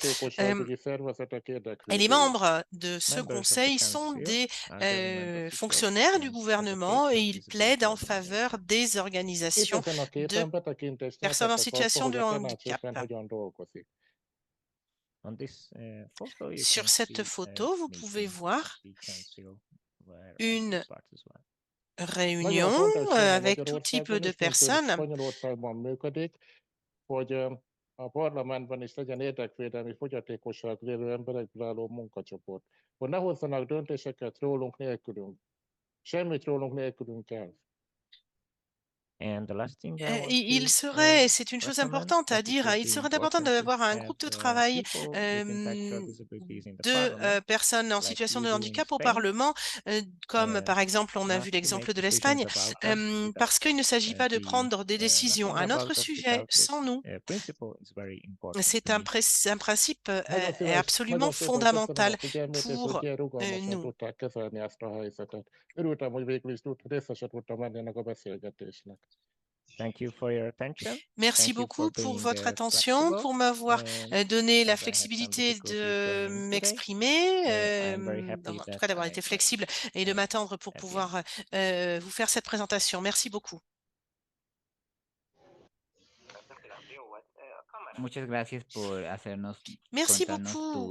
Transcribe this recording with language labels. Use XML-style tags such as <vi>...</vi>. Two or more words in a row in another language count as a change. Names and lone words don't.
<fr>Et les membres de ce conseil sont des fonctionnaires du gouvernement et ils plaident en faveur des organisations de personnes en situation de handicap. Sur cette photo, vous pouvez voir une réunion avec tout type de personnes.</fr> <hu>A parlamentben is legyen érdekvédelmi fogyatékossággal élő emberekből álló munkacsoport, hogy ne hozzanak döntéseket rólunk nélkülünk. Semmit rólunk nélkülünk el.</hu> <fr>Il serait, c'est une chose importante à dire, il serait important d'avoir un groupe de travail de personnes en situation de handicap au Parlement, comme par exemple, on a vu l'exemple de l'Espagne, parce qu'il ne s'agit pas de prendre des décisions. Un autre sujet, sans nous, c'est un principe absolument fondamental pour nous.</fr> <hu>Örültem, hogy végül is részese tudtam lenni ennek a beszélgetésnek.</hu> <fr>Merci beaucoup pour votre attention, pour m'avoir donné la flexibilité de m'exprimer, en tout cas d'avoir été flexible et de m'attendre pour pouvoir vous faire cette présentation. Merci beaucoup. Merci beaucoup.</fr>